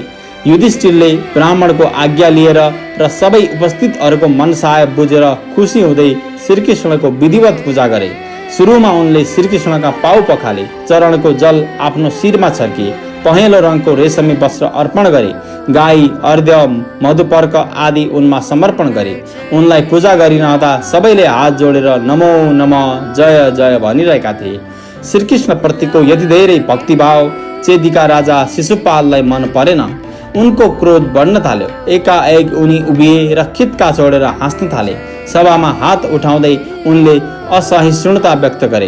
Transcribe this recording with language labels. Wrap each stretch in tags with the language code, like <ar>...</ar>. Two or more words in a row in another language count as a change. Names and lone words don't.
<ne>युधिष्ठिरले ब्राह्मणको आज्ञा लिएर र सबै उपस्थितहरूको मनसाय बुझेर खुसी हुँदै श्रीकृष्णको विधिवत पूजा गरे। सुरुमा उनले श्रीकृष्णका पाउ पखाले, चरणको जल आफ्नो शिरमा छर्किए, पहेँलो रङको रेशमी वस्त्र अर्पण गरे, गाई, अर्घ्य, मधुपर्क आदि उनमा समर्पण गरे। उनलाई पूजा गरिरहँदा सबैले हात जोडेर</ne> <sa>नमो नमः,</sa> <ne>जय जय भनिरहेका थिए। श्रीकृष्ण प्रतिको यति धेरै भक्तिभाव चेदिका राजा शिशुपाललाई मन परेन। उनको क्रोध बढ्न थाल्यो। एकाएक उनी उभिए र खित्का छोडेर हाँस्न थाले। सभामा हात उठाउँदै उनले असहिष्णुता व्यक्त गरे।</ne>